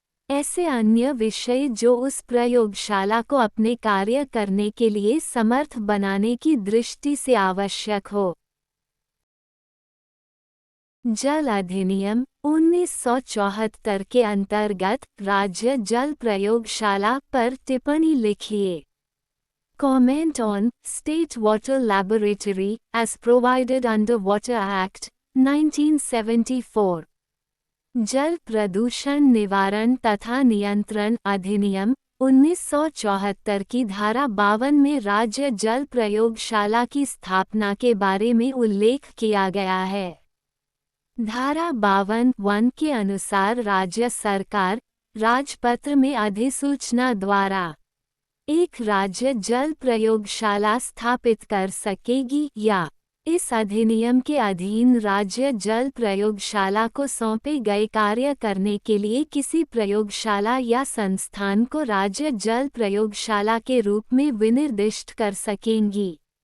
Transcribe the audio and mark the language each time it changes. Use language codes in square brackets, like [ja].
[hi] ऐसे अन्य विषय जो उस प्रयोगशाला को अपने कार्य करने के लिए समर्थ बनाने की दृष्टि से आवश्यक हो। जल अधिनियम 1974 के अंतर्गत राज्य जल प्रयोगशाला पर टिप्पणी लिखिए। [en] Comment on State Water Laboratory as provided under Water Act 1974। [hi] जल प्रदूषण निवारण तथा नियंत्रण अधिनियम 1974 की धारा 52 में राज्य जल प्रयोगशाला की स्थापना के बारे में उल्लेख किया गया है। धारा 52(1) के अनुसार राज्य सरकार राजपत्र में अधिसूचना द्वारा एक राज्य जल प्रयोगशाला स्थापित कर सकेगी या इस अधिनियम के अधीन राज्य जल प्रयोगशाला को सौंपे गए कार्य करने के लिए किसी प्रयोगशाला या संस्थान को राज्य जल प्रयोगशाला के रूप में विनिर्दिष्ट कर सकेंगी।